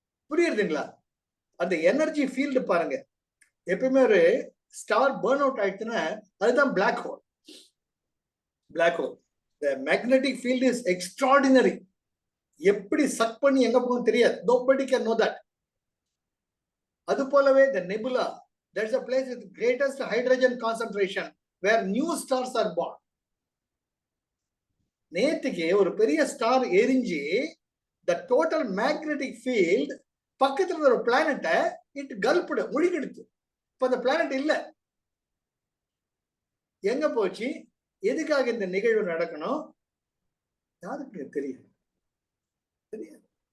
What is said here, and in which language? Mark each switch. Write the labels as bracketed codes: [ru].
[ta] புரியுதுங்களா? அந்த energy field பாருங்க. எப்பவுமே ஒரு ஸ்டார் பர்ன் அவுட் ஆயிடுச்சுன்னா அதுதான் black hole. [en] Black hole, the magnetic field is extraordinary. [ta] எப்படி சக் பண்ணி எங்க போகும் தெரியாது. [en] nobody can know that. [ta] அது போலவே [en] the nebula, that's a place with greatest hydrogen concentration where new stars are born. [ta] நேத்துக்கு ஒரு பெரிய ஸ்டார் எரிஞ்சு [en] the total magnetic field [ta] பக்கத்துல ஒரு பிளானட்டை இட் கல்ப்டு முழுகிடுச்சு. இப்ப அந்த பிளானட் இல்ல. எங்க போச்சு? எதுக்காக இந்த நிகழ்வு நடக்கணும்? யாருக்கு தெரியும்? தெரியாது.